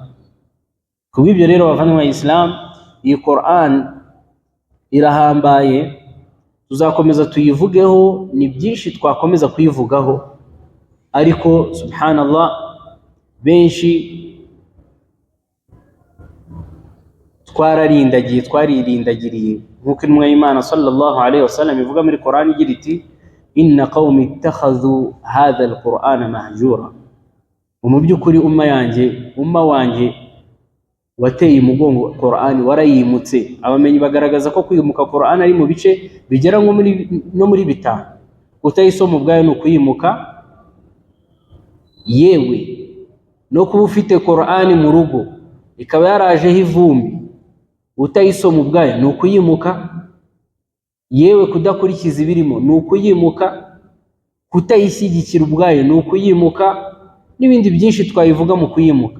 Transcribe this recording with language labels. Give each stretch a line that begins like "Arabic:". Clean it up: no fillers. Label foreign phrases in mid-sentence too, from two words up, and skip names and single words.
Kinyarwanda: Kubw'ibyo rero bavandimwe Islam, iyi Qur'an irahambaye, tuzakomeza tuyivugeho, ni byinshi twakomeza kuyivugaho, ariko subhanallah benshi twaririndagiriye, nk'uko intumwa y'Imana
Arabic: صلى الله عليه وسلم
Kinyarwanda: ivuga muri Qur'an igira iti
Arabic: إن قومي اتخذوا هذا القرآن مهجورا.
Kinyarwanda: Mu by'ukuri umma wanjye wateye umugongo Qur'ani warayimutse. Abamenyi bagaragaza ko kwimuka Qur'ani ari mu bice bigera nko muri bitanu. Kutayisoma ubwayo ni ukuyimuka, yewe no kuba ufite Qur'ani mu rugo ikaba yarajeho ivumbi, utayisoma ubwayo ni ukuyimuka, yewe kudakurikiza ibirimo ni ukuyimuka, kutayishyigikira ubwayo ni ukuyimuka, n'ibindi byinshi twayivuga mu kuyimuka.